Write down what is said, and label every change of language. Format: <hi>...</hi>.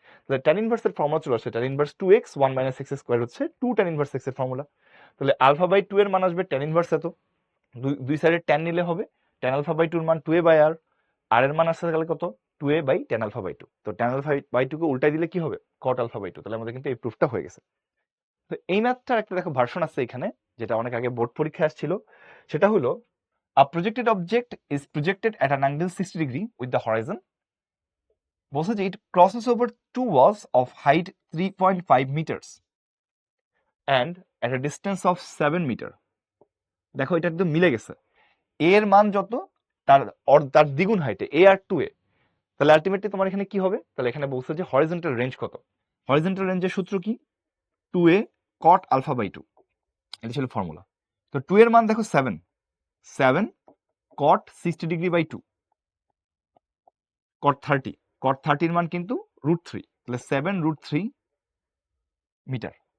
<bn>তাহলে tan ইনভার্সের formula চলে আসছে, tan inverse 2x 1 minus x square হচ্ছে 2 ট্যান ইনভার্স x এর ফর্মুলা। তাহলে আলফা বাই 2 এর মান আসবে ট্যান ইনভার্স এত, দুই সাইডে ট্যান নিলে হবে ট্যান আলফা বাই 2 এর মান 2a বাই আর, আর এর মান আসছে তাহলে কত, 2a by tan alpha by 2। তো ট্যান আলফা বাই 2 কে উল্টাই দিলে কি হবে, কট আলফা বাই 2। তাহলে আমাদের কিন্তু এই প্রুফটা হয়ে গেছে। তো এই ম্যাথটার একটা দেখো ভার্সন আছে এখানে, যেটা অনেক আগে বোর্ড পরীক্ষায় আসছিল, সেটা হলো</bn> <en>a projected object is projected at an angle 60 degree with the horizon,</en> <bn>বলছে যে</bn> <en>it crosses over two walls of height 3.5 meters and at a distance of 7 meter।</en> <bn>দেখো এটা একদম মিলে গেছে, a এর মান যত তার দ্বিগুণ হাইটে a আর 2a, তাহলে আলটিমেটলি তোমার এখানে কি হবে, তাহলে এখানে বলছে যে হরিজন্টাল রেঞ্জ কত, হরিজন্টাল রেঞ্জের সূত্র কি, 2a cot alpha by 2, এটা ছিল ফর্মুলা। তো 2 এর মান দেখো 7, 7 cot 60 degree by 2, cot 30, cot 30 এর মান কিন্তু √3, তাহলে 7√3 মিটার।</bn>